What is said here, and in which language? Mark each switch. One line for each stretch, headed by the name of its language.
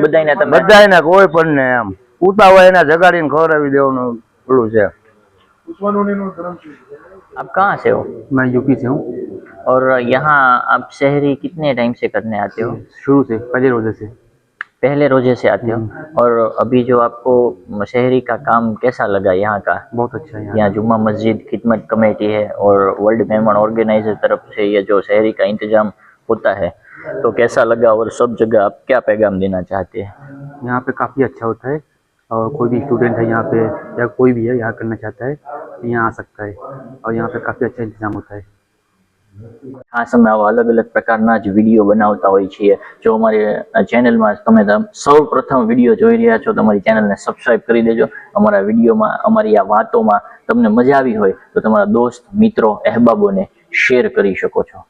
Gujarati: બધાને કોઈ પણ ને એમ ઉતાવળ એના જગાડીને ખવડાવી દેવાનું પેલું છે.
Hindi: आप कहाँ से हो? मैं यूपी से हूँ और यहाँ आप शहरी कितने टाइम से करने आते हो? शुरू से पहले रोजे से। पहले रोजे से आते हो। और अभी जो आपको शहरी का काम कैसा लगा यहाँ का? बहुत अच्छा है यहाँ जुम्मा मस्जिद खिदमत कमेटी है और वर्ल्ड मेहमान ऑर्गेनाइजर तरफ से ये जो शहरी का इंतजाम होता है तो कैसा लगा और सब जगह आप क्या पैगाम देना चाहते हैं? यहाँ पे काफ़ी अच्छा होता है और कोई भी स्टूडेंट है यहाँ पे या कोई भी है यहाँ करना चाहता है यहाँ आ सकता है और यहाँ पे काफ़ी अच्छा इंतजाम होता है.
Gujarati: ખાસ અમે આવા અલગ અલગ પ્રકારના જ વિડીયો બનાવતા હોઈએ છીએ. જો અમારી ચેનલમાં તમે સૌ પ્રથમ વિડીયો જોઈ રહ્યા છો તો અમારી ચેનલને સબસ્ક્રાઇબ કરી દેજો. અમારા વિડીયોમાં અમારી આ વાતોમાં તમને મજા આવી હોય તો તમારા દોસ્ત, મિત્રો, અહેબાબોને શેર કરી શકો છો.